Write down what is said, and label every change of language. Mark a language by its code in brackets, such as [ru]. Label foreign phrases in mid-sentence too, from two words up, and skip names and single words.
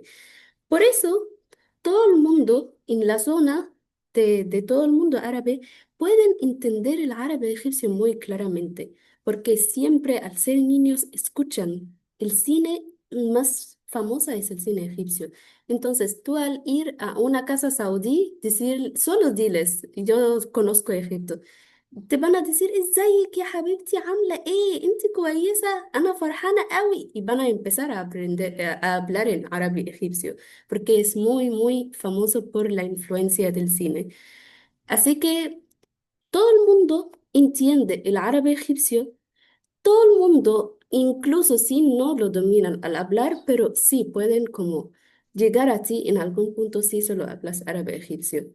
[es] Por eso, todo el mundo en la zona de todo el mundo árabe pueden entender el árabe egipcio muy claramente, porque siempre al ser niños escuchan el cine más famosa es el cine egipcio. Entonces, tú al ir a una casa saudí, decir, solo diles, yo conozco Egipto. te van a decir [ar] ازيك يا حبيبتي عاملة ايه انت كويسة انا فرحانة قوي [es] y van a empezar a aprender a hablar en árabe egipcio porque es muy famoso por la influencia del cine. Así que todo el mundo entiende el árabe egipcio, todo el mundo, incluso si no lo dominan al hablar, pero sí pueden como llegar a ti en algún punto si solo hablas árabe egipcio.